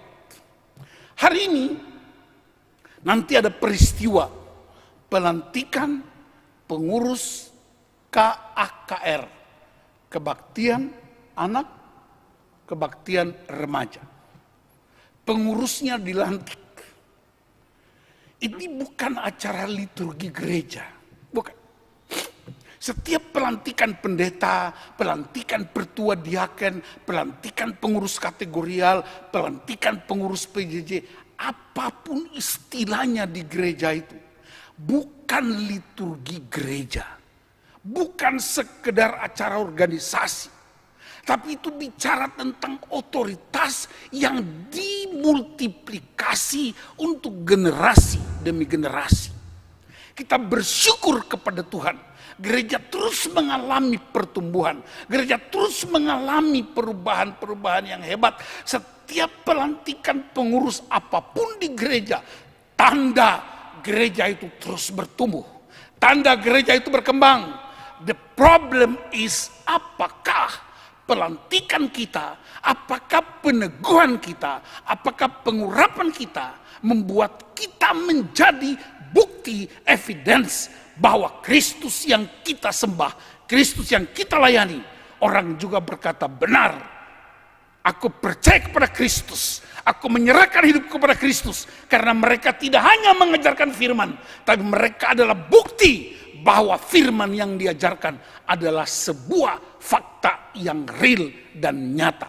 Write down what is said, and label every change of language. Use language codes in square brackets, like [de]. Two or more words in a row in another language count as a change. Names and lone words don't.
[id] Hari ini nanti ada peristiwa pelantikan pengurus KAKR, kebaktian anak, kebaktian remaja. Pengurusnya dilantik. Ini bukan acara liturgi gereja, bukan. Setiap pelantikan pendeta, pelantikan pertua diaken, pelantikan pengurus kategorial, pelantikan pengurus PJJ, apapun istilahnya di gereja itu, bukan liturgi gereja, bukan sekedar acara organisasi, Tapi itu bicara tentang otoritas yang dimultiplikasi untuk generasi demi generasi. Kita bersyukur kepada Tuhan. Gereja terus mengalami pertumbuhan. Gereja terus mengalami perubahan-perubahan yang hebat. Setiap pelantikan pengurus apapun di gereja, tanda gereja itu terus bertumbuh. Tanda gereja itu berkembang. [en] The problem is, [id] apakah pelantikan kita, apakah peneguhan kita, apakah pengurapan kita membuat kita menjadi bukti, evidence bahwa Kristus yang kita sembah, Kristus yang kita layani, orang juga berkata benar, aku percaya kepada Kristus, aku menyerahkan hidup kepada Kristus, karena mereka tidak hanya mengajarkan firman, tapi mereka adalah bukti bahwa firman yang diajarkan adalah sebuah fakta yang real dan nyata.